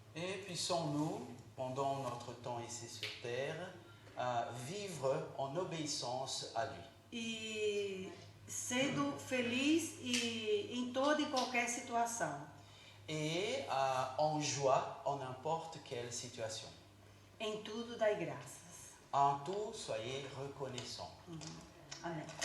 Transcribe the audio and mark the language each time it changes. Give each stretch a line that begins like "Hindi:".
French: Et puissons-nous, pendant notre temps ici sur terre, vivre en obéissance à lui.
Portuguese: E sendo feliz em toda e qualquer situação.
French: Et en joie en n'importe quelle situation.
Portuguese: Em tudo dai graças.
French: En tout, soyez reconnaissants.
Portuguese: Amém.